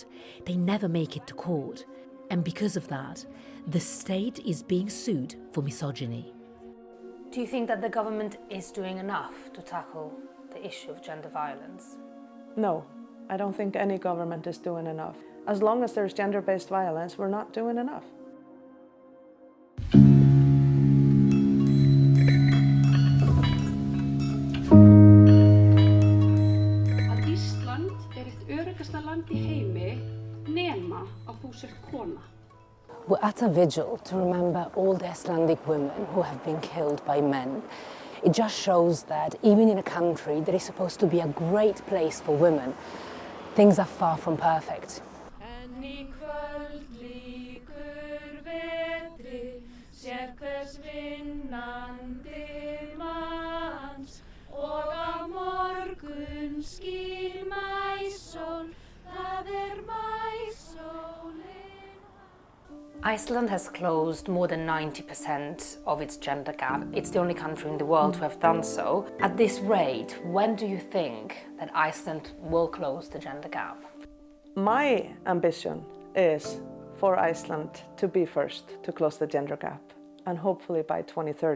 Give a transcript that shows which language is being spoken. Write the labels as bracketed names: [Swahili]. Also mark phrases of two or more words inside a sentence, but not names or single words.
[English] They never make it to court. And because of that, the state is being sued for misogyny. Do you think that the government is doing enough to tackle the issue of gender violence? No, I don't think any government is doing enough. As long as there's gender-based violence, we're not doing enough. [Icelandic] Að Ísland eitt öruggasta land í heimi nema að þú sért kona. [English] We're at a vigil to remember all the Icelandic women who have been killed by men It just shows that even in a country that is supposed to be a great place for women, things are far from perfect. [Icelandic] En í kvöld lýkur vetri, sér hvers vinnandi manns, og á morgun skín maísól, það maísólin. [English] Iceland has closed more than 90% of its gender gap. It's the only country in the world to have done so. At this rate, when do you think that Iceland will close the gender gap? My ambition is for Iceland to be first to close the gender gap, and hopefully by 2030.